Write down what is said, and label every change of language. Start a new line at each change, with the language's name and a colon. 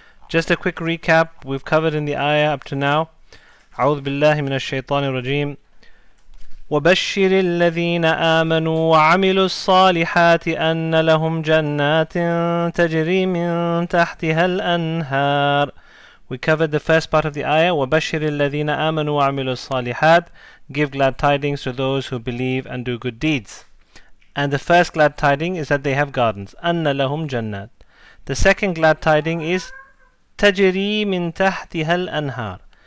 English: Just a quick recap, we've covered in the ayah up to now.
Arabic: أعوذ بالله من الشيطان الرجيم وبشر الذين آمنوا وعملوا الصالحات أن لهم جنات تجري من تحتها الأنهار.
English: We covered the first part of the ayah,
Arabic: وَبَشِّرِ الَّذِينَ آمَنُوا وَعَمِلُوا الصَّالِحَاتِ.
English: Give glad tidings to those who believe and do good deeds. And the first glad tiding is that they have gardens.
Arabic: أَنَّ لَهُمْ جَنَّاتٍ.
English: The second glad tiding is
Arabic: تَجْرِي مِن تَحْتِهَا الْأَنْهَارِ.